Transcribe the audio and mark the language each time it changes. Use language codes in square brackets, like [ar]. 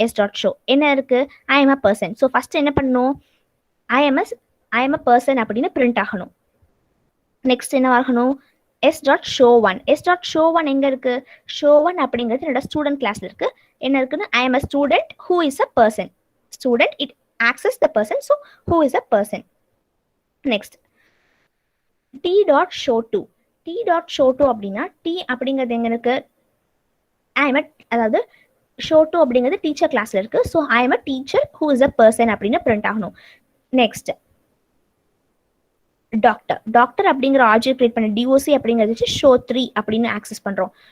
[ta] S dot show என்ன இருக்கு? [en] I am a person. [ta] So first என்ன பண்ணணும்? [en] I am a person [ta] அப்படின்னு பிரிண்ட் ஆகணும். நெக்ஸ்ட் என்ன ஆகணும்? S dot show one. S dot show one எங்க இருக்கு? ஷோ ஒன் அப்படிங்கிறது என்னோட ஸ்டூடெண்ட் கிளாஸ்ல இருக்கு. என்ன இருக்குன்னு? [en] I am a student who is a person. Student it access the person, so who is a person. Next t dot show 2. [ta] t dot show 2 அப்படின்னா t அப்படிங்கிறது எங்க இருக்கு? I am a, அதாவது show 2 அப்படிங்கிறது டீச்சர் கிளாஸ்ல இருக்கு. [en] so I am a teacher who is a person [ta] அப்படின்னு print ஆகணும். Next doctor. டாக்டர் அப்படிங்கிற ஆப்ஜெக்ட் கிரியேட் பண்ண டிஓசி அப்படிங்கிறது வச்சு ஷோ 3 அப்படின்னு ஆக்சஸ் பண்றோம்.